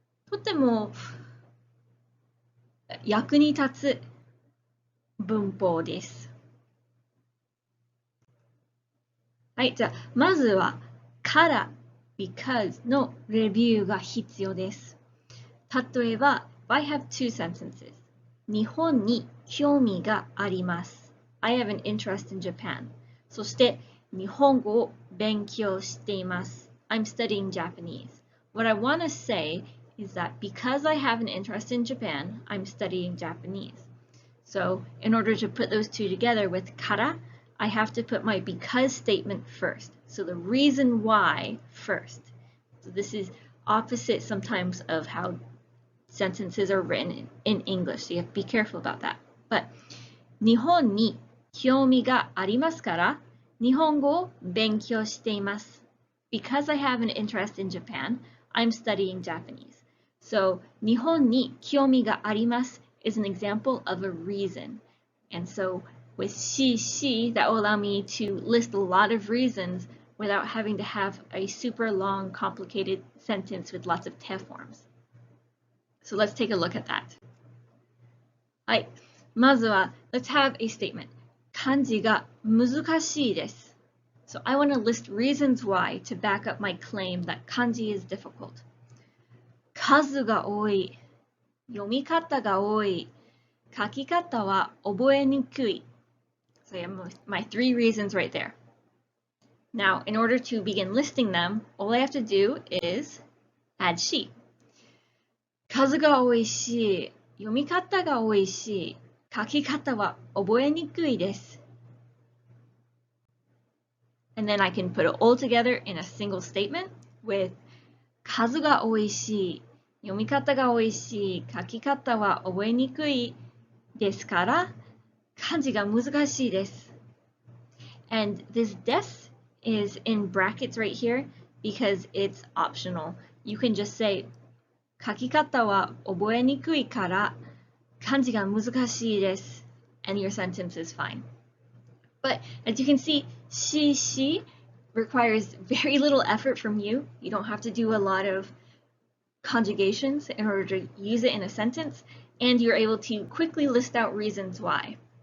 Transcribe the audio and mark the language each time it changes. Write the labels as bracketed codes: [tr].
[ja] とても役に立つ文法です。はい、じゃあ、まずは、から、because のレビューが必要です。 [en] 例えば、I have two sentences. [ja] 日本に興味があります。 [en] I have an interest in Japan. [ja] そして、日本語を勉強しています。 [en] I'm studying Japanese. What I want to say is that because I have an interest in Japan, I'm studying Japanese. So, in order to put those two together with から、I have to put my because statement first. So the reason why first. So this is opposite sometimes of how sentences are written in English, so you have to be careful about that. [ja] But 日本に興味がありますから日本語を勉強しています。 [en] Because I have an interest in Japan, I'm studying Japanese. So [ja] 日本に興味があります [en] is an example of a reason. And so with し that will allow me to list a lot of reasons without having to have a super long, complicated sentence with lots of te forms. So let's take a look at that. [ja] はい。 [en] まずは、let's have a statement. [ja] 漢字が難しいです。 [en] So I want to list reasons why to back up my claim that 漢字 is difficult. [ja] 数が多い。読み方が多い。書き方は覚えにくい。 [en] So I have my three reasons right there. Now, in order to begin listing them, all I have to do is add し。 [ja] 数が多いし、読み方が多いし、書き方は覚えにくいです。 [en] And then I can put it all together in a single statement with [ja] 数が多いし、読み方が多いし、書き方は覚えにくいですから、漢字が難しいです。 [en] And this des is in brackets right here because it's optional. You can just say [ja] 書き方は覚えにくいから漢字が難しいです [en] and your sentence is fine. But as you can see, she requires very little effort from you. You don't have to do a lot of conjugations in order to use it in a sentence, and you're able to quickly list out reasons why.